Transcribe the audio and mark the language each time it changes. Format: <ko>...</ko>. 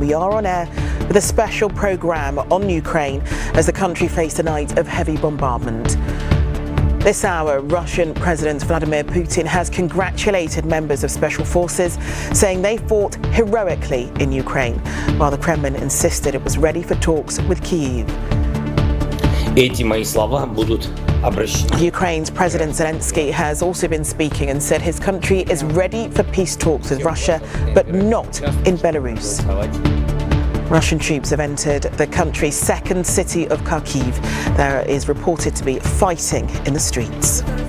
<en>We are on air with a special programme on Ukraine as the country faced a night of heavy bombardment. This hour, Russian President Vladimir Putin has congratulated members of special forces, saying they fought heroically in Ukraine, while the Kremlin insisted it was ready for talks with Kyiv.</en> <ru>Эти мои слова будут обращены.</ru> <en>Ukraine's President Zelensky has also been speaking and said his country is ready for peace talks with Russia, but not in Belarus. Russian troops have entered the country's second city of Kharkiv. There is reported to be fighting in the streets.</en>